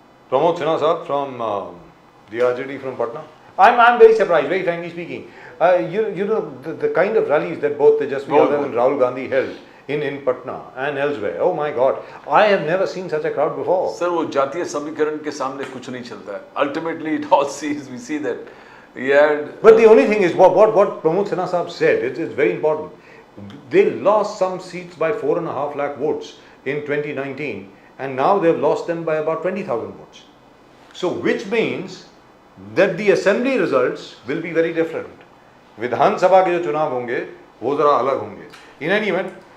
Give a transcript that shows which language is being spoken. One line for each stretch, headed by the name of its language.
English: Pramod Sinha sir from the RJD from Patna. I'm very surprised, very frankly speaking. You know the kind of rallies that both Tejasvi Yadav and Rahul Gandhi held in Patna and elsewhere. Oh my God, I have never seen such a crowd before.
Hindi: Sir वो जातीय समीकरण के सामने कुछ नहीं चलता है।
English: Ultimately it all sees, we see that he had. But the only thing is what Pramod Sinha sir said. It's very important. They lost some seats by 4.5 lakh votes in 2019, and now they've lost them by about 20,000 votes. So which means that the assembly results will be very different.
Hindi: विधानसभा के जो चुनाव होंगे वो जरा अलग होंगे.
English: In any event,